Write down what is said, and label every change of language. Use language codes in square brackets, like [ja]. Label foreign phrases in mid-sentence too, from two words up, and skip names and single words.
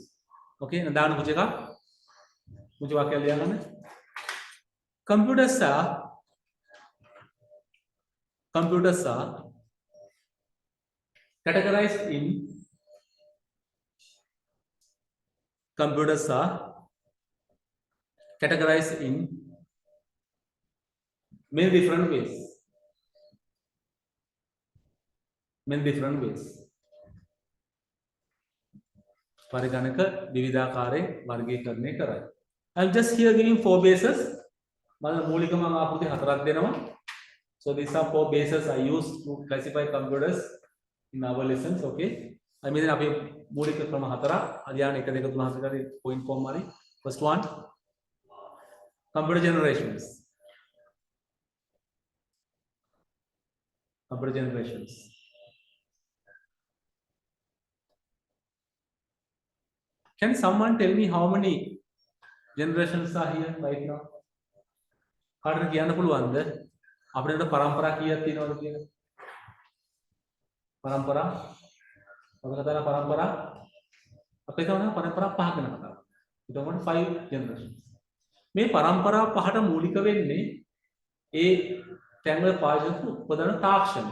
[en] Okay, now computers are categorized in many different ways. [si] පරිගණක විවිධාකාරයෙන් වර්ගීකරණය කරයි. [en] I'm just here giving 4 bases. [si] මම මූලිකම ආකෘති 4ක් දෙනවා. [en] So these are 4 bases I use to classify computers in our lessons. Okay. I mean [si] අපි මූලික ක්‍රම 4ක් අධ්‍යයන 1 2 3 4 කරේ [en] point form [si] හරි. [en] First one, computer generations. Can someone tell me how many generations are here right now? [si] කාටද කියන්න පුළුවන්ද? අපිට පරම්පරා කීයක් තියෙනවද කියලා? පරම්පරා අපි කතා කරන පරම්පරා අපේ තමයි පරම්පරා 5 ගැන කතා කරන්නේ. එතකොට 5 generations. මේ පරම්පරා 5ට මූලික වෙන්නේ ඒ තැන්වල පාවිච්චි උපදවන තාක්ෂණය.